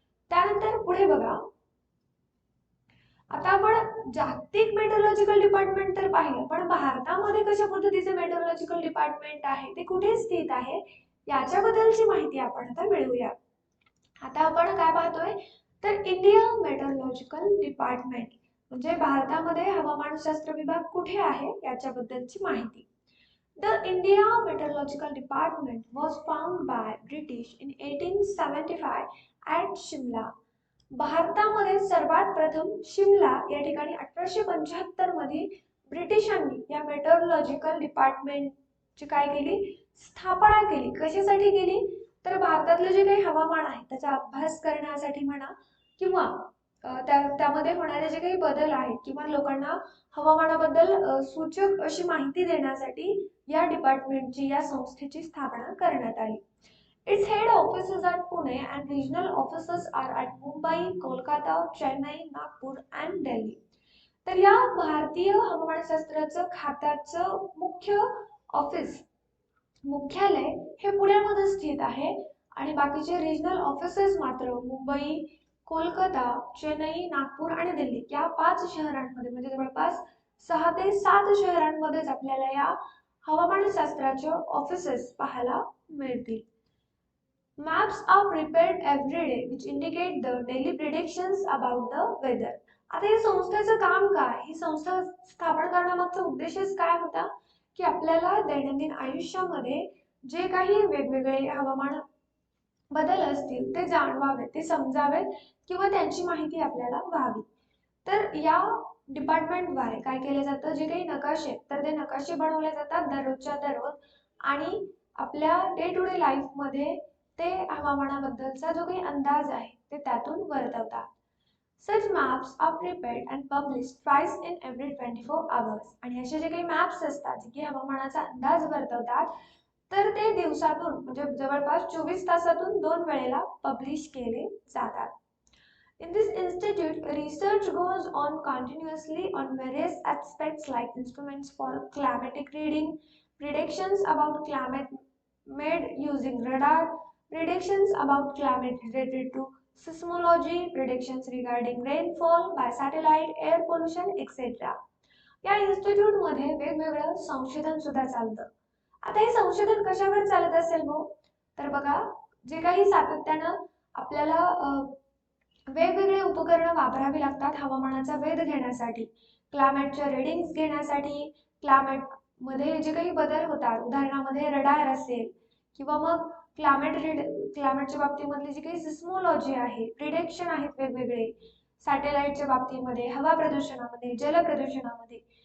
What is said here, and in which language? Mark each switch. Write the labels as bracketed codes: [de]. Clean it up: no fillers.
[mr] त्यानंतर पुढे बघा, आता आपण जागतिक मेट्रोलॉजिकल डिपार्टमेंट तर पाहिलं, पण भारतामध्ये कशा पद्धतीचे मेट्रोलॉजिकल डिपार्टमेंट आहे, ते कुठे स्थित आहे, याच्याबद्दलची माहिती आपण आता मिळवूया. आता आपण काय पाहतोय तर इंडिया मेट्रोलॉजिकल डिपार्टमेंट म्हणजे भारतामध्ये हवामानशास्त्र विभाग कुठे आहे याच्याबद्दलची माहिती. [en] The India Meteorological Department was founded by British in 1875 at Shimla. [mr] भारतामध्ये सर्वात प्रथम शिमला या ठिकाणी 1875 मध्ये ब्रिटिशांनी या मेट्रोलॉजिकल डिपार्टमेंटची काय केली, स्थापना केली. कशासाठी केली तर भारतातलं जे काही हवामान आहे त्याचा अभ्यास करण्यासाठी म्हणा किंवा त्यामध्ये होणारे जे काही बदल आहेत किंवा लोकांना हवामानाबद्दल सूचक अशी माहिती देण्यासाठी या डिपार्टमेंटची या संस्थेची स्थापना करण्यात आली. [en] Its head office is at Pune and regional offices are at Mumbai, Kolkata, Chennai, Nagpur and Delhi. [mr] तर या भारतीय हवामानशास्त्राचं खात्याचं मुख्य ऑफिस मुख्यालय हे पुण्यामध्ये स्थित आहे आणि बाकीचे रिजनल ऑफिसेस मात्र मुंबई, कोलकाता, चेन्नई, नागपूर आणि दिल्ली या 5 शहरांमध्ये म्हणजे जवळपास 6 ते 7 शहरांमध्येच आपल्याला या हवामानशास्त्राचे ऑफिसेस पाहायला मिळतील. [en] Maps are prepared every day which indicate the daily predictions about the weather. [mr] आता या संस्थेचं काम काय, ही संस्था स्थापन करण्यामागचा उद्देशच काय होता की आपल्याला दैनंदिन आयुष्यामध्ये जे काही वेगवेगळे हवामान बदल असतील ते जाणवावेत, ते समजावेत किंवा त्यांची माहिती आपल्याला व्हावी. तर या डिपार्टमेंटद्वारे काय केलं जातं, जे काही नकाशे तर ते नकाशे बनवले जातात दररोजच्या दररोज आणि आपल्या [en] day to day [mr] लाईफमध्ये ते हवामानाबद्दलचा जो काही अंदाज आहे ते त्यातून वर्तवतात. [en] Such maps are prepared and published twice in every 24 hours. [mr] आणि असे जे काही मॅप्स असतात जे की हवामानाचा अंदाज वर्तवतात तर ते दिवसातून म्हणजे जवळपास 24 तासातून 2 वेळेला पब्लिश केले जातात. [en] In this institute, research goes on continuously on various aspects like instruments for climatic reading, predictions about climate made using radar, predictions about climate related to seismology, predictions regarding rainfall by satellite, air pollution, etc. [mr] या institute मध्ये वेगवेगळं संशोधन सुद्धा चालतं. आता हे संशोधन कशावर चालत असेल भाऊ, तर बघा जे काही सातत्यानं आपल्याला वेगवेगळे उपकरणं वापरावी लागतात हवामानाचा वेध घेण्यासाठी, क्लायमेटच्या रीडिंग्स घेण्यासाठी, क्लायमेट मध्ये जे काही बदल होतात उदाहरणामध्ये रडार असेल किंवा मग क्लायमेटच्या बाबतीमधली जी काही सिस्मोलॉजी आहे, प्रिडिक्शन आहेत वेगवेगळे सॅटेलाइटच्या बाबतीमध्ये, हवा प्रदूषणामध्ये, जल प्रदूषणामध्ये.